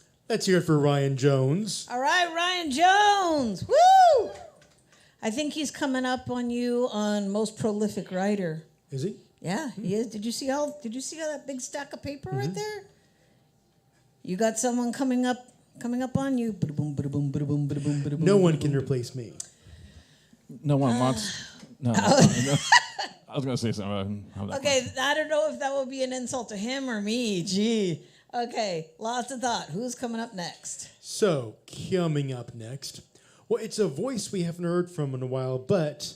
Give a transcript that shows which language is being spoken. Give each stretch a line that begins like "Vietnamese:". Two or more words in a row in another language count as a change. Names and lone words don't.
English: Let's hear it for Ryan Jones. All right, Ryan Jones. Woo! I think he's coming up on you on most prolific writer. Is he? Yeah, he is. Did you see all that big stack of paper right there? You got someone coming up on you. Ba-da-boom, ba-da-boom, ba-da-boom, ba-da-boom, ba-da-boom, No one ba-da-boom. can replace me. No one wants. No. I was going to say something. I'm not Okay, I don't know if that would be an insult to him or me. Gee. Okay, lots of thought. Who's coming up next? So, coming up next. Well, it's a voice we haven't heard from in a while, but...